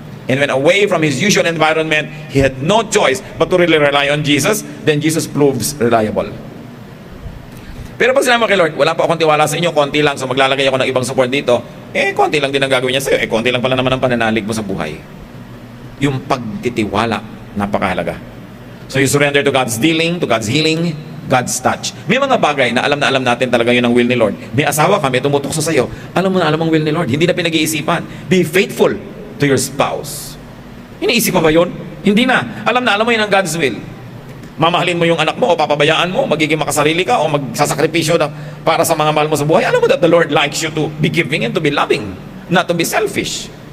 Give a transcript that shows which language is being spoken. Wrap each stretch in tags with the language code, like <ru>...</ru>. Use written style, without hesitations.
<en>And when away from his usual environment, he had no choice but to really rely on Jesus. Then Jesus proves reliable.</en> <tl>Pero pag sinabi mo kay Lord, wala pa akong tiwala sa inyo, konti lang, so maglalagay ako ng ibang support dito, konti lang din ang gagawin niya sa'yo. Konti lang pala naman ang pananalig mo sa buhay. Yung pagtitiwala, napakahalaga.</tl> <en>So you surrender to God's dealing, to God's healing, God's touch.</en> <tl>May mga bagay na alam natin talaga yun ang will ni Lord. May asawa ka, may tumutukso sa'yo. Alam mo na alam ang will ni Lord. Hindi na pinag-iisipan.</tl> <en>Be faithful to your spouse.</en> <tl>Iniisip pa ba yun? Hindi na. Alam mo yun ang God's will. Mamahalin mo yung anak mo o papabayaan mo, magiging makasarili ka o magsasakripisyo na para sa mga mahal mo sa buhay. Alam mo</tl> <en>that the Lord likes you to be giving and to be loving, not to be selfish.</en>